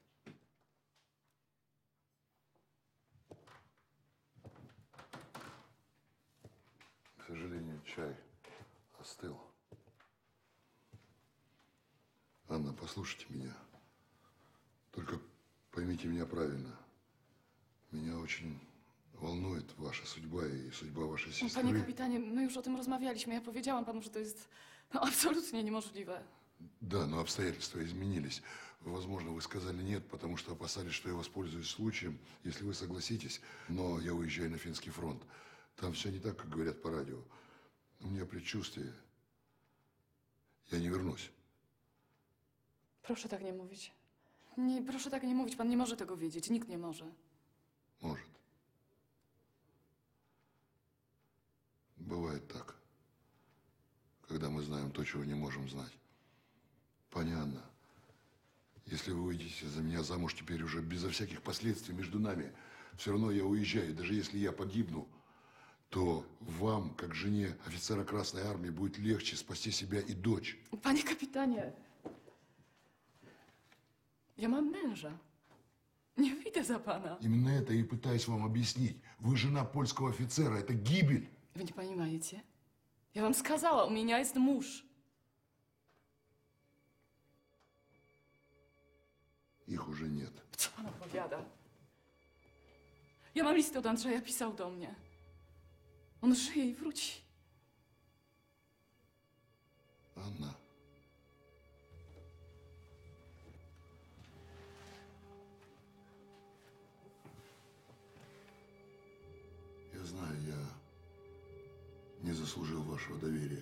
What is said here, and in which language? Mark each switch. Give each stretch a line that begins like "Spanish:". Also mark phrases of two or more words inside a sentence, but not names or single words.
Russian: К сожалению, чай остыл. Анна, послушайте меня. Только поймите меня правильно. Меня очень волнует ваша судьба и судьба вашей сестры.
Polish: Panie kapitanie, my już o tym rozmawialiśmy. Ja powiedziałam panu, że to jest absolutnie niemożliwe.
Russian: Да, но обстоятельства изменились. Возможно, вы сказали нет, потому что опасались, что я воспользуюсь случаем, если вы согласитесь. Но я уезжаю на Финский фронт. Там все не так, как говорят по радио. У меня предчувствие. Я не вернусь.
Polish: Proszę tak nie mówić. Nie, proszę tak nie mówić, pan nie może tego wiedzieć, nikt nie może.
Russian: Может. Бывает так, когда мы знаем то, чего не можем знать. Пани Анна, если вы выйдете за меня замуж теперь уже безо всяких последствий между нами, все равно я уезжаю. Даже если я погибну, то вам, как жене офицера Красной Армии, будет легче спасти себя и дочь.
Polish: Panie kapitanie, ja mam męża. Nie wyjdę za pana.
Russian: Именно это я и пытаюсь вам объяснить. Вы жена польского офицера, это гибель.
Polish: Wy nie
Russian: понимаете?
Polish: Ja wam
Russian: сказала, у меня есть муж. Их уже нет.
Polish: Co pan opowiada? Ja mam listy od Andrzeja, pisał do mnie. On żyje i wróci.
Russian: Анна. Я знаю, я не заслужил вашего доверия.